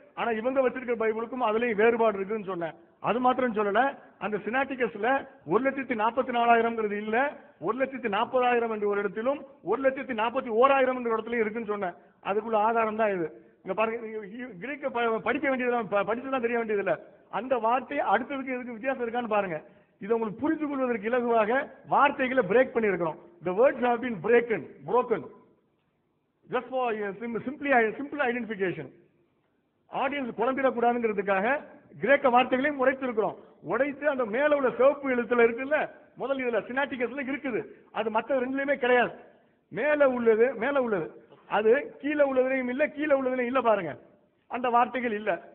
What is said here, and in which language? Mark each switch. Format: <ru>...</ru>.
<ta>ஆனா இவங்க வச்சிருக்கிற பைபிளுக்கும் அதுலயும் வேறுபாடு இருக்குன்னு சொன்னேன். அது மாத்திரம் சொல்லல, அந்த சினாட்டிகஸ்ல 1,44,000 இல்ல, 1,40,000 என்ற ஒரு இடத்திலும் 1,41,000 என்ற இடத்துலயும் இருக்குன்னு சொன்னேன். அதுக்குள்ள ஆதாரம் தான் இது. இங்க பாருங்க, கிரீக்க படிக்க வேண்டியது, படிச்சுதான் தெரிய வேண்டியது இல்ல. அந்த வார்த்தை அடுத்ததுக்கு எதுக்கு வித்தியாசம் இருக்கான்னு பாருங்க. இதை உங்களுக்கு புரிந்து கொள்வதற்கு இலகுவாக வார்த்தைகளை பிரேக் பண்ணி இருக்கிறோம்.</ta> <en>The words have been broken just for simple identification.</en> <ta>Audience குழம்பிடக்கூடாதுங்கிறதுக்காக கிரேக்க வார்த்தைகளையும் உடைத்திருக்கிறோம். உடைத்து அந்த மேல உள்ள சிவப்பு எழுத்துல இருக்குல்ல, முதல் இதுல சினாட்டிகஸ்ல இருக்குது, அது மற்ற ரெண்டுலயுமே கிடையாது. மேல உள்ளது அது கீழே உள்ளதுலையும் இல்ல, கீழே உள்ளதுலையும் இல்ல பாருங்க, அந்த வார்த்தைகள் இல்ல.</ta>